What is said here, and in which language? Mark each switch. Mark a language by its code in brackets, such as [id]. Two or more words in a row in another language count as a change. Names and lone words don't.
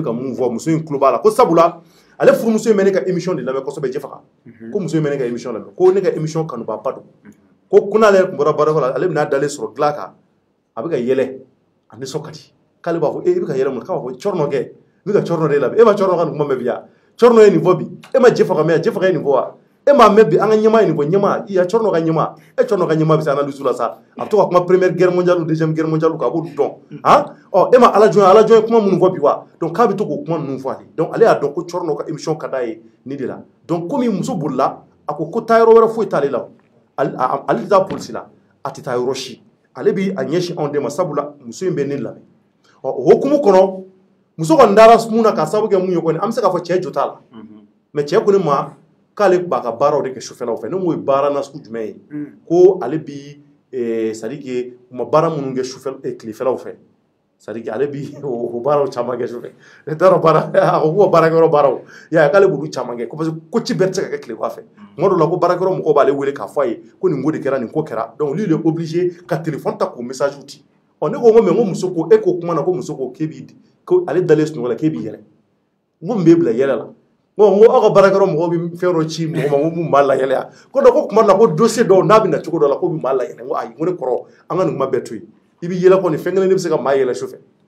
[bm] ka mun fɔ muso in tulo b'a la ko sabula ale furumuso in bɛ ne ka émission de lamɛn kosɛbɛ Jefaga ko muso in bɛ ne ka émission lamɛn ko ne ka émission kanubaaba don ko kun'ale tun bɔra baarayɔrɔ la ale bɛna dalen sɔrɔ dilan kan a bɛ ka yɛlɛ a nisɔn ka di k'ale b'a fɔ i bɛ ka yɛlɛ mun k'a b'a fɔ Cɔrɔnɔ kɛ n bɛ ka Cɔrɔnɔ de lamɛn e ma Cɔrɔnɔ ka nin kuma mɛn bi yan Cɔrɔnɔ ye nin fɔ bi e ma Jefaga mɛn Jefaga ye nin fɔ wa e m'a mɛn bi an ka ɲɛmaa ye nin fɔ ɲɛmaa i ya Cɔrɔnɔ ka ɲɛmaa Cɔrɔnɔ ka ɲɛmaa bɛ se analyse la sa a bɛ to ka kuma [fr] première guerre mondiale deuxième guerre mondiale [bm] kan a b'olu dɔn e ma Ala jɔn ye kuma minnu fɔ bi wa donc k'a bɛ to k'o kuma ninnu fɔ ale donc ale y'a dɔn ko Cɔrɔnɔ ka émission ka d'a ye nin de la donc komi muso bolila a ko taa yɔrɔ wɛrɛ foyi t'ale la ale tɛ taa polisi la a tɛ taa yɔrɔ si ale bi a ɲɛsin anw de ma sabula muso in bɛ ne lamɛn o hukumu kɔnɔ muso kɔni dara mun na k'a sababu kɛ mun ye kɔni an bɛ se k'a fɔ cɛ jo t'a la mais cɛ ko ne ma k'ale b'a ka baaraw de kɛ sufɛlaw fɛ ne m'o ye baara nasugu jumɛn ye ko ale bi [fr] c'est à dire que [bm] u ma baara minnu kɛ sufɛ tilefɛlaw fɛ [fr] c'est à dire que [bm] ale bi o baaraw caman kɛ sufɛ ne t'a dɔn baara a ko ko baarakɛyɔrɔ baaraw y'a k'ale b'olu caman kɛ [fr] parce que [bm] ko ci bɛɛ tɛ se ka kɛ tilema fɛ tuma dɔw la ko baarakɛyɔrɔ mɔgɔw b'ale wele k'a fɔ a ye ko nin ko de kɛra nin ko kɛra donc [fr] lui il est obligé [bm] ka téléphone ta k'o message ci ne ko mais ko muso ko e ko kuma na ko muso ko k'e b'i ko ale dalen sunɔgɔ la k'e b'i yɛlɛ n ko mun b'e bila yɛlɛ la n ko aw ka baarakɛyɔrɔ mɔgɔw bɛ fɛn dɔ ci mɔgɔ ma ko mun b'a la yɛlɛ yan ko donc ko kuma dɔ la ko dossier dɔw n'a bɛ na cogo dɔ la ko mun b'a la yɛlɛ n ko ayi n ko ne kɔrɔ an ka nin kuma bɛɛ to yen i bɛ yɛlɛ kɔni fɛn kelen de bɛ se ka maa yɛlɛ sufɛ